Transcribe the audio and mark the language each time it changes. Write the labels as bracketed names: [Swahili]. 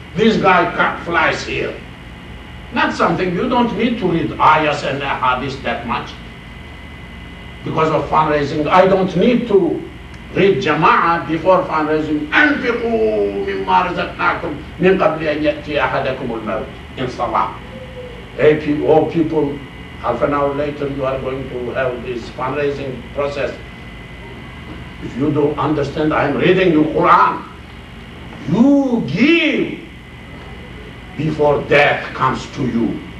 [English] This guy flies here. Not something, you don't need to read ayahs and hadiths that much. Because of fundraising, I don't need to read Jama'ah before fundraising. [Arabic] أنفقوا مما رزقناكم من قبل أن يأتي أحدكم الموت [English] in Salah. Hey, people, half an hour later you are going to have this fundraising process. If you don't understand, I am reading you Quran. You give before death comes to you.